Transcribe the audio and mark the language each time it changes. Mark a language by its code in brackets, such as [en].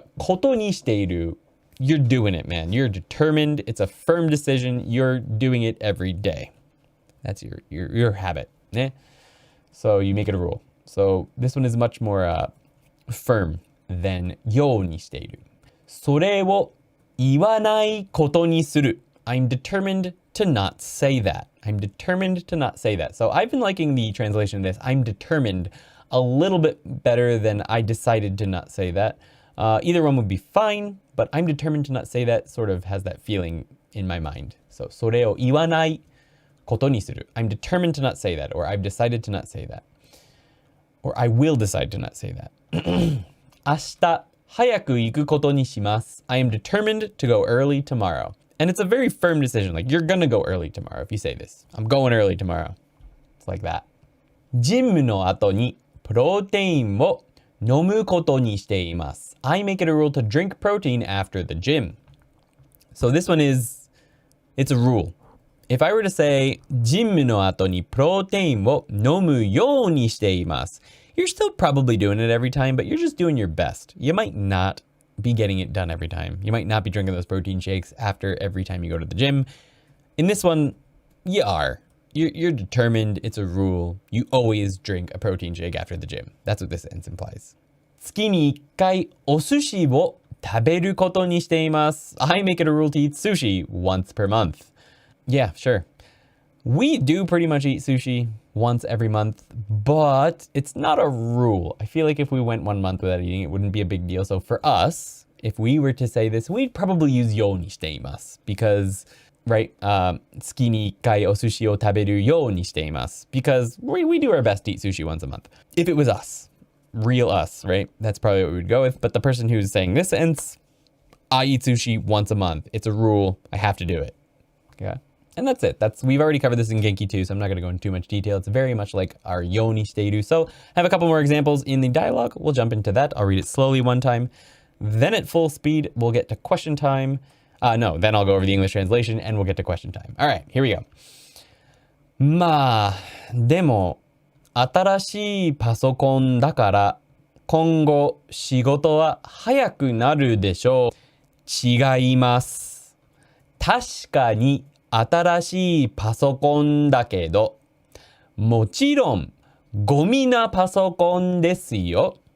[en] But ことにしている, you're doing it, man. You're determined. It's a firm decision. You're doing it every day. That's your habit. Eh? So you make it a rule. So this one is much more firm than ようにしている. [ja] それを言わないことにする. [en] I'm determined to not say that. I'm determined to not say that. So I've been liking the translation of this. I'm determined a little bit better than I decided to not say that. Either one would be fine, but I'm determined to not say that sort of has that feeling in my mind. So [ja] それを言わないことにする. [en] I'm determined to not say that, or I've decided to not say that. Or I will decide to not say that. [ja] 明日早く行くことにします. [en] I am determined to go early tomorrow. And it's a very firm decision. Like, you're gonna go early tomorrow if you say this. I'm going early tomorrow. It's like that. [ja] ジムの後にプロテインを飲むことにしています. [en] I make it a rule to drink protein after the gym. So this one is, it's a rule. If I were to say, [ja] ジムの後にプロテインを飲むようにしています, [en] you're still probably doing it every time, but you're just doing your best. You might not be getting it done every time. You might not be drinking those protein shakes after every time you go to the gym. In this one, you are. You're determined. It's a rule. You always drink a protein shake after the gym. That's what this sentence implies. [ja] 月に1回お寿司を食べることにしています。 [en] I make it a rule to eat sushi once per month. Yeah, sure. We do pretty much eat sushi once every month, but it's not a rule. I feel like if we went 1 month without eating, it wouldn't be a big deal. So for us, if we were to say this, we'd probably use ようにしています because, right, [ja] 月に1回お寿司を食べるようにしています [en] because we do our best to eat sushi once a month. If it was us, real us, right, that's probably what we would go with. But the person who's saying this sentence, I eat sushi once a month. It's a rule. I have to do it. Okay. And that's it. We've already covered this in Genki too, so I'm not going to go into too much detail. It's very much like our yo ni shiteiru. So I have a couple more examples in the dialogue. We'll jump into that. I'll read it slowly one time. Then at full speed, we'll get to question time. No, then I'll go over the English translation and we'll get to question time. All right, here we go. [ja] まあ、でも、新しいパソコンだから、今後仕事は早くなるでしょう。違います。確かに、新しいパソコンだけど、もちろんゴミなパソコンですよ。